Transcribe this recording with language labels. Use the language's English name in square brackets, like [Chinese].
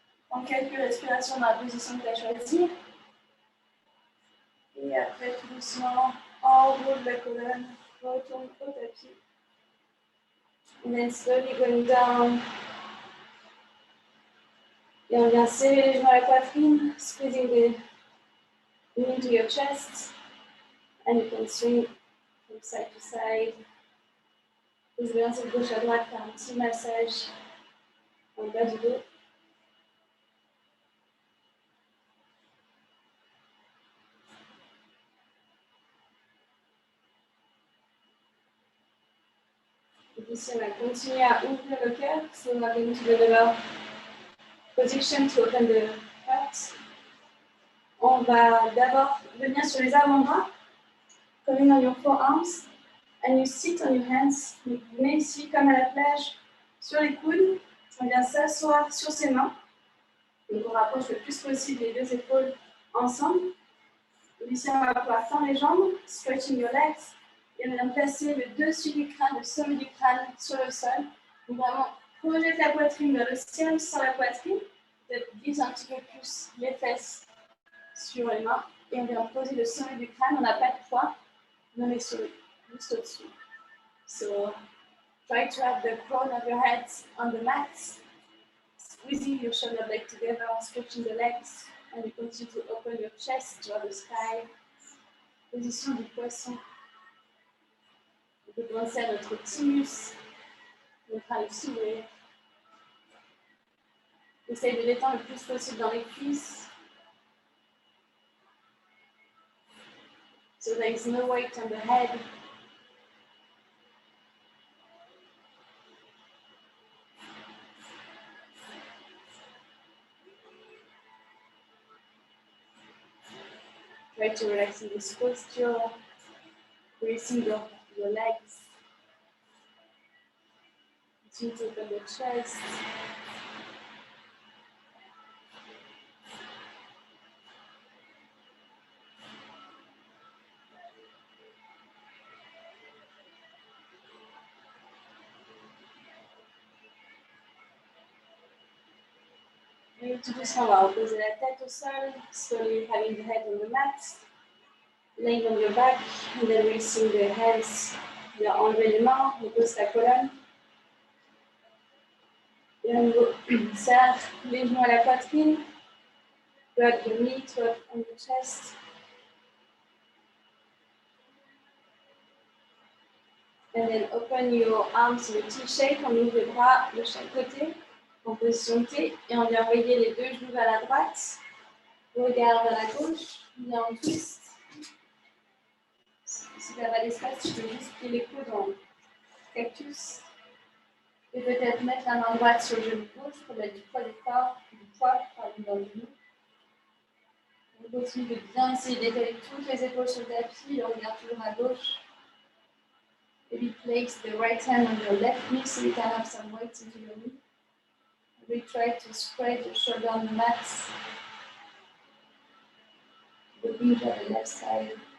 [French] En quelques respirations dans la position que tu as choisie. Et après, tout doucement, enroule la colonne, retourne au tapis. [English] And then slowly going down. [French] Et on vient serrer les genoux à la poitrine, [English] squeezing the knee into your chest. And you can swing from side to side. [French] Vous allez de gauche à droite faire un petit massage en bas du dos. Ici, on va continuer à ouvrir le cœur. [English] So we are going to the position to open the heart. [French] On va d'abord venir sur les avant-bras, [English] coming on your forearms, and you sit on your hands. [French] Vous venez ici, comme à la plage, sur les coudes. On vient s'asseoir sur ses mains. Donc on rapproche le plus possible les deux épaules ensemble. Ici, on va pouvoir tendre les jambes, [English] stretching your legs. [French] Et on vient placer le dessus du crâne, le sommet du crâne sur le sol. Donc vraiment, projette la poitrine vers le ciel sans la poitrine. Peut-être glisse un petit peu plus les fesses sur les mains. Et on vient poser le sommet du crâne. On n'a pas de poids, on met sur juste au-dessus. [English] So, try to have the crown of your head on the mat. Squeezing your shoulder blade together, stretching the legs. And you continue to open your chest toward the sky. [French] Position du poisson. On peut penser à notre thymus, notre crâne s'ouvrir. Essaye de détendre le plus possible dans les cuisses. [English] So there is no weight on the head. Try to relax in this posture, bracing your legs. Continue to open the chest. [French] Et tout doucement, on va reposer la tête au sol, [English] slowly having the head on the mat, laying on your back, and then releasing the hands. [French] On va enlever les mains, on pose la colonne. Et on serre les genoux à la poitrine. [English] Grab your knee to up on the chest. And then open your arms in a T-shape. [French] On ouvre les bras de chaque côté en position T. Et on vient envoyer les deux genoux vers la droite. Regard vers la gauche. On vient en twist. Si tu n'as pas d'espace, tu peux juste plier les coudes en cactus. Et peut-être mettre la main droite sur le genou gauche pour mettre du poids dans le genou. On continue de bien essayer d'étaler toutes les épaules sur le tapis. Le regard toujours à gauche. [English] Maybe place the right hand on your left knee so you can have some weight into your knee. We try to spread your shoulder on the mat. The beat on the left side.